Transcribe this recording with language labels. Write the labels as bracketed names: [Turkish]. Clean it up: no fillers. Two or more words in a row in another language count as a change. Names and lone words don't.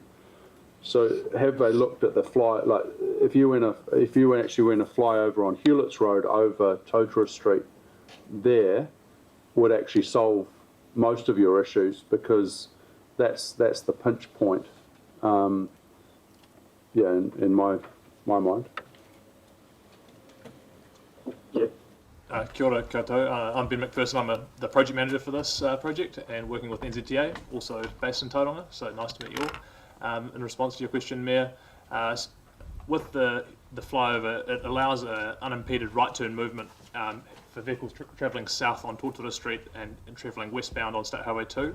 [English] So have they looked at the if you actually went a flyover on Hewlett's Road over Totara Street, there would actually solve most of your issues, because that's the pinch point. In my mind. [Māori] Kia ora koutou. [English] I'm Ben McPherson. I'm the project manager for this project and working with NZTA, also based in Tauranga, so nice to meet you all. In response to your question, Mayor, with the flyover, it allows unimpeded right turn movement for vehicles travelling south on Totara Street and travelling westbound on State Highway 2.